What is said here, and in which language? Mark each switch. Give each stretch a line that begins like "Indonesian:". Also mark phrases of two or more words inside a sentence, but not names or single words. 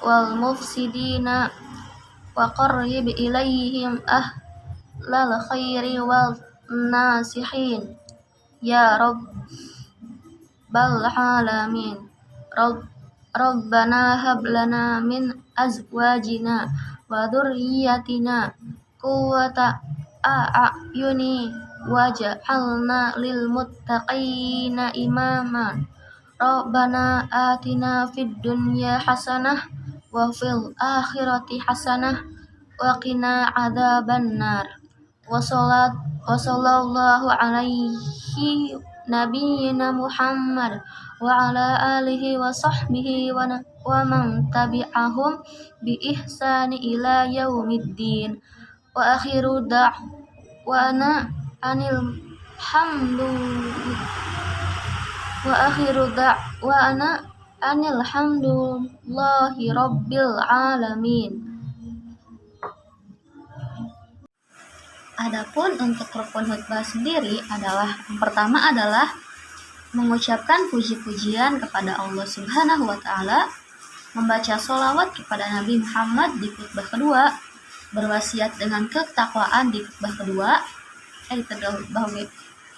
Arabic: والمفسدين وقرب إليهم أهل الخير والناصحين يا رب العالمين ربنا هب لنا من أزواجنا وذرياتنا قرة أعين واجعلنا للمتقين إماما ربنا آتنا في الدنيا حسنة وفي الآخرة حسنة وقنا عذاب النار وصلى الله على نبينا محمد وعلى آله وصحبه ومن تبعهم بإحسان إلى يوم الدين وآخر دعوانا أن الحمد لله رب العالمين.
Indonesian: Adapun untuk rukun khutbah sendiri adalah yang pertama adalah mengucapkan puji-pujian kepada Allah
Arabic: سبحانه وتعالى,
Indonesian: membaca sholawat kepada Nabi Muhammad di khutbah kedua, berwasiat dengan ketakwaan di khutbah kedua,